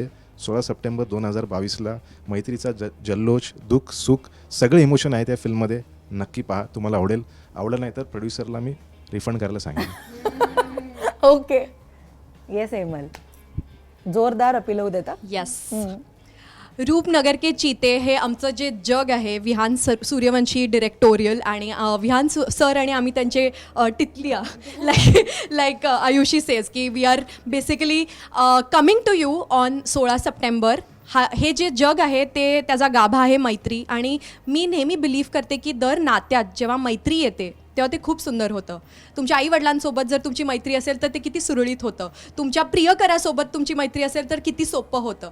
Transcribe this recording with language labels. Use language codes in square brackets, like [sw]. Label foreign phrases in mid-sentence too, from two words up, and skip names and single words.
[mr] 16 सप्टेंबर 2022ला मैत्रीचा जल्लोष, दुःख, सुख सगळे इमोशन आहे त्या फिल्ममध्ये. नक्की पहा, तुम्हाला आवडेल. आवडलं नाही तर प्रोड्युसरला मी रिफंड करायला सांगेन. ओके. येस हेमल, जोरदार अपील होऊ देता. येस. रूपनगर के चीते हे आमचं जे जग आहे, विहान सूर्यवंशी डिरेक्टोरियल आणि विहान सर आणि आम्ही त्यांचे टितलिया [en] like Ayushi says [mr] की [en] we are basically coming to you on 16 September. [mr] हे जे जग आहे ते त्याचा गाभा आहे मैत्री, आणि मी नेहमी बिलीव्ह करते की दर नात्यात जेव्हा मैत्री येते तेव्हा ते खूप सुंदर होतं. तुमच्या आईवडिलांसोबत जर तुमची मैत्री असेल तर ते किती सुरळीत होतं. तुमच्या प्रियकरासोबत तुमची मैत्री असेल तर किती सोपं होतं.